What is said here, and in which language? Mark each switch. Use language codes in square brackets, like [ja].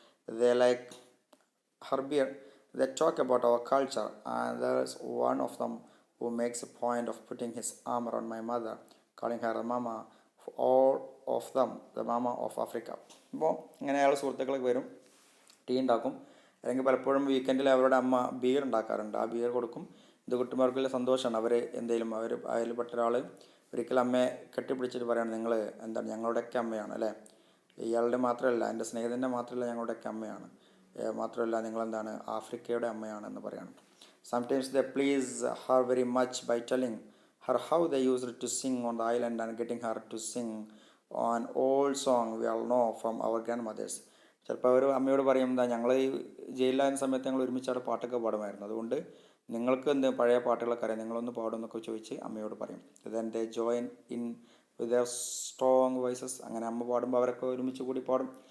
[en] They like her beer. They talk about our culture, and there is one of them who makes a point of putting his arm around my mother, calling her mama. All of them the mama of Africa. [ml] അപ്പോൾ ഇങ്ങനെ അയാൾ സുഹൃത്തുക്കളൊക്കെ വരും, tea ഉണ്ടാക്കും, അല്ലെങ്കിൽ പലപ്പോഴും വീക്കെൻഡിൽ അവരുടെ അമ്മ ബിയർ ഉണ്ടാക്കാറുണ്ട്. ആ ബിയർ കൊടുക്കും. ഇത് കുട്ടിമാർക്കുള്ള സന്തോഷമാണ്. അവർ എന്തെങ്കിലും അതിൽപ്പെട്ട ഒരാൾ ഒരിക്കലും അമ്മയെ കെട്ടിപ്പിടിച്ചിട്ട് പറയാണ്, നിങ്ങൾ എന്താണ് ഞങ്ങളുടെയൊക്കെ അമ്മയാണ് അല്ലേ, ഇയാളുടെ മാത്രമല്ല, എൻ്റെ സ്നേഹിതൻ്റെ മാത്രമല്ല, ഞങ്ങളുടെയൊക്കെ അമ്മയാണ്, മാത്രമല്ല നിങ്ങളെന്താണ് ആഫ്രിക്കയുടെ അമ്മയാണെന്ന് പറയാണ്. [en] Sometimes they please her very much by telling her how they used to sing on the island and getting her to sing on old song we all know from our grandmothers. [ml] ചിലപ്പോൾ അവർ അമ്മയോട് പറയും, എന്താ ഞങ്ങൾ ഈ ജയിലിലായിരുന്ന സമയത്ത് ഞങ്ങൾ ഒരുമിച്ച് അവിടെ പാട്ടൊക്കെ പാടുമായിരുന്നു, അതുകൊണ്ട് നിങ്ങൾക്ക് എന്ത് പഴയ പാട്ടുകളൊക്കെ അറിയാം, നിങ്ങളൊന്ന് പാടുമെന്നൊക്കെ ചോദിച്ച് അമ്മയോട് പറയും. [en] then they join in with their strong voices. [ml] അങ്ങനെ അമ്മ പാടുമ്പോൾ അവരൊക്കെ ഒരുമിച്ച് കൂടി പാടും.